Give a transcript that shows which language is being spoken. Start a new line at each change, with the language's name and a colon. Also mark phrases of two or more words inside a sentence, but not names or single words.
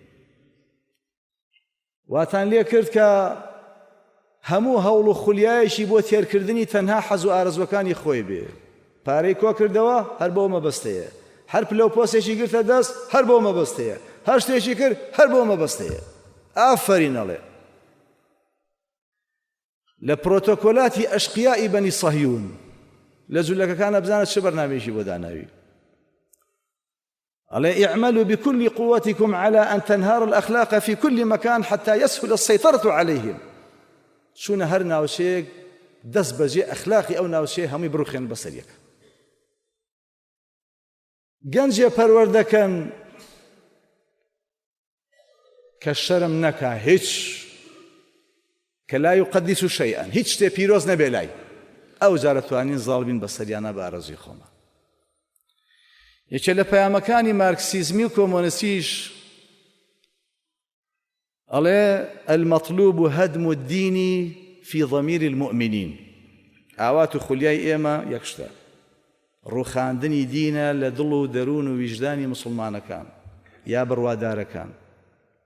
Central Kurdish: واتان لێ کرد کە هەموو هەوڵ و خولیایەکی بۆ تێرکردنی تەنها حەز و ئارەزوەکانی خۆی بێ پارەی کۆ کردەوە هەر بۆ مەبەستەیە هەر پلە و پۆستێکی گرتە دەست هەر بۆ مەبەستەیە هەر شتێکی کرد هەر بۆ مەبەستەیە ئافەرین ئەڵێ لە پرۆتۆکۆلاتی ئەشقیائی بەنی سەهیون لە جولەکەکانە بزانە چه بەرنامەیەکی بۆ داناوی ئەڵێ
Arabic: اعملوا بكل قوتكم على أن تنهار الأخلاق في كل مكان حتى يسهل السيطرة عليهم
Central Kurdish: چونە هەر ناوچەیەک دەست بەجێ ئەخلاقی ئەو ناوچەیە هەمووی بڕوخێن بەسەر یەک گەنجێ پەروەردەکەن کە شەرم نەکا هیچ کە
Arabic: لا يقدس شيئا
Central Kurdish: هیچ شتێ پیرۆز نەبێ لای ئەو جارە توانین زاڵ بین بەسەریانە بە ئارەزوی خۆمان یەکێ لە پەیامەکانی مارکسیزمی و کۆمۆنیستیش ئەڵێ
Arabic: المەطلوب هەدم الدین في ضمیر المؤمنین
Central Kurdish: ئاوات و خولیای ئێمە یەک شتە ڕوخاندنی دینە لە دڵ و دەروون و ویژدانی مسلمانەکان یا بڕوادارەکان